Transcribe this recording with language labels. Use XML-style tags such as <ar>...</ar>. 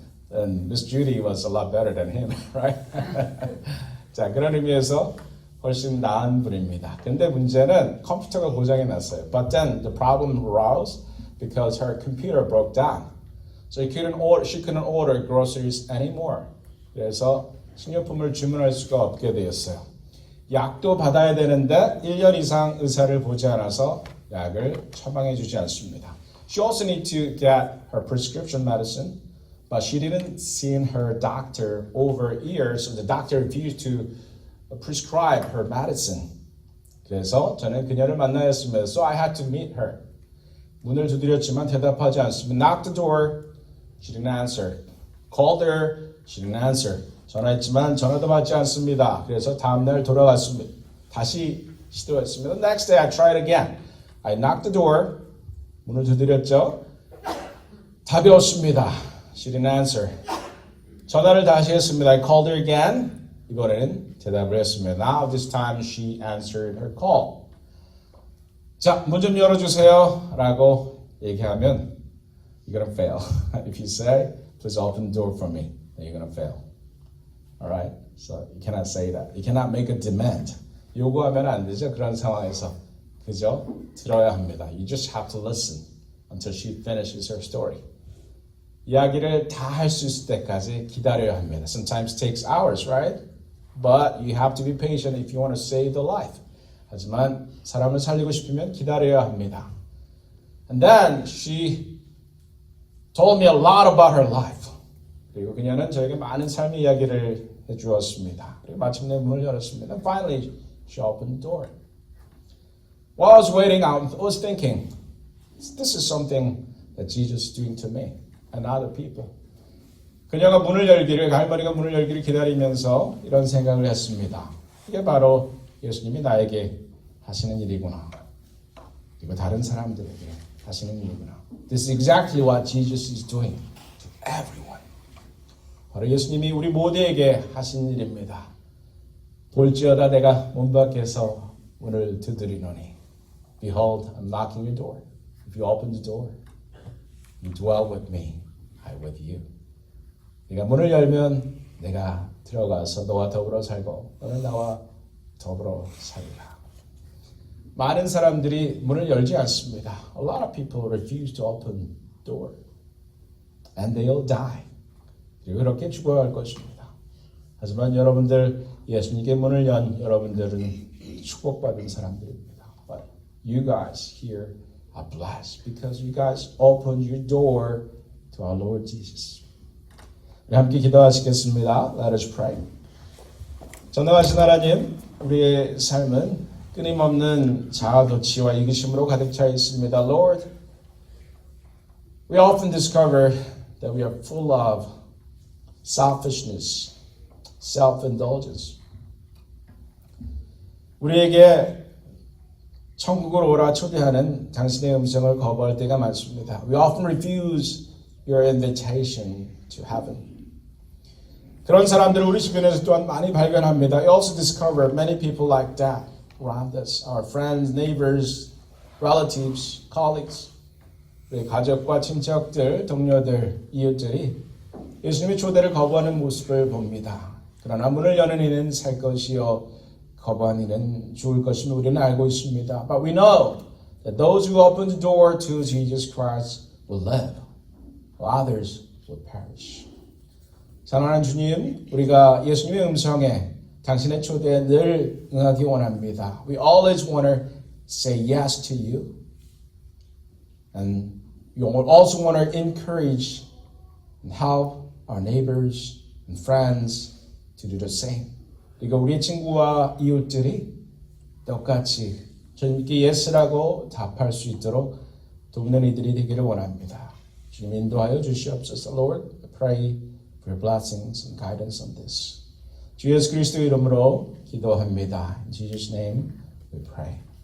<en>And Miss Judy was a lot better than him, right?</en> <ko>자, 그런 의미에서 훨씬 나은 분입니다. 근데 문제는 컴퓨터가 고장이 났어요.</ko> <en>But then the problem arose because her computer broke down. So she couldn't order groceries anymore.</en> <ko>그래서 식료품을 주문할 수가 없게 되었어요. 약도 받아야 되는데 1년 이상 의사를 보지 않아서 약을 처방해 주지 않습니다.</ko> <en>She also needs to get her prescription medicine, but she didn't see her doctor over years, so the doctor refused to prescribe her medicine.</en> <ko>그래서 저는 그녀를 만나야 했습니다.</ko> <en>So I had to meet her.</en> <ko>문을 두드렸지만 대답하지 않습니다.</ko> <en>Knocked the door, she didn't answer. Called her, she didn't answer.</en> <ko>전화했지만 전화도 받지 않습니다. 그래서 다음날 돌아갔습니다. 다시 시도했습니다.</ko> <en>Next day I tried again. I knocked the door.</en> <ko>문을 두드렸죠. 답이 없습니다.</ko> <en>She didn't answer.</en> <ko>전화를 다시 했습니다.</ko> <en>I called her again.</en> <ko>이번에는 대답을 했습니다.</ko> <en>Now this time she answered her call.</en> <ko>자, 문 좀 열어주세요 라고 얘기하면</ko> <en>you're gonna fail. If you say, please open the door for me, then you're gonna fail. Alright? So you cannot say that. You cannot make a demand.</en> <ko>요구하면 안 되죠. 그런 상황에서. 그죠? 들어야 합니다.</ko> <en>You just have to listen until she finishes her story.</en> <ko>이야기를 다 할 수 있을 때까지 기다려야 합니다.</ko> <en>Sometimes it takes hours, right? But you have to be patient if you want to save the life.</en> <ko>하지만 사람을 살리고 싶으면 기다려야 합니다.</ko> <en>And then she told me a lot about her life.</en> <ko>그리고 그녀는 저에게 많은 삶의 이야기를 해주었습니다. 그리고 마침내 문을 열었습니다.</ko> <en>And finally, she opened the door. While I was waiting, I was thinking, this is something that Jesus is doing to me and other people.</en> <ko>그녀가 문을 열기를, 할머니가 문을 열기를 기다리면서 이런 생각을 했습니다. 이게 바로 예수님이 나에게 하시는 일이구나. 그리고 다른 사람들에게 하시는 일이구나.</ko> <en>This is exactly what Jesus is doing to everyone.</en> <ko>바로 예수님이 우리 모두에게 하신 일입니다. 볼지어다 내가 문 밖에서 문을 두드리노니</ko> <en>Behold, I'm knocking your door. If you open the door, you dwell with me, I with you.</en> <ko>네가 문을 열면 내가 들어가서 너와 더불어 살고 너는 나와 더불어 살리라. 많은 사람들이 문을 열지 않습니다.</ko> <en>A lot of people refuse to open the door. And they'll die.</en> <ko>그리고 그렇게 죽어야 할 것입니다. 하지만 여러분들 예수님께 문을 연 여러분들은 축복받은 사람들입니다. But</ko> <en>you guys here are blessed because you guys opened your door to our Lord Jesus.</en> <ko>우리 함께 기도하시겠습니다.</ko> <en>Let us pray.</en> <ko>전능하신 하나님, 우리의 삶은 끊임없는 자아도취와 이기심으로 가득 차 있습니다.</ko> <en>Lord, we often discover that we are full of selfishness, self-indulgence.</en> <ko>우리에게 천국으로 오라 초대하는 당신의 음성을 거부할 때가 많습니다.</ko> <en>We often refuse your invitation to heaven.</en> <ko>그런 사람들을 우리 주변에서 또한 많이 발견합니다.</ko> <en>We also discover many people like that around us. Our friends, neighbors, relatives, colleagues.</en> <ko>우리 가족과 친척들, 동료들, 이웃들이 예수님의 초대를 거부하는 모습을 봅니다. 그러나 문을 여는 이는 살 것이요 거부한 이는 죽을 것임을 우리는 알고 있습니다.</ko> <en>But we know that those who open the door to Jesus Christ will live, while others will perish.</en> <ko>사랑하는 주님, 우리가 예수님의 음성에 당신의 초대에 늘 응하기 원합니다.</ko> <en>We always want to say yes to you. And we also want to encourage and help our neighbors and friends to do the same.</en> <ko>그리고 우리의 친구와 이웃들이 똑같이 주님께 예스라고 답할 수 있도록 돕는 이들이 되기를 원합니다. 주님 인도하여 주시옵소서.</ko> <en>Lord, I pray for your blessings and guidance on this.</en> <ko>주 예수 그리스도 이름으로 기도합니다.</ko> <en>In Jesus' name we pray.</en>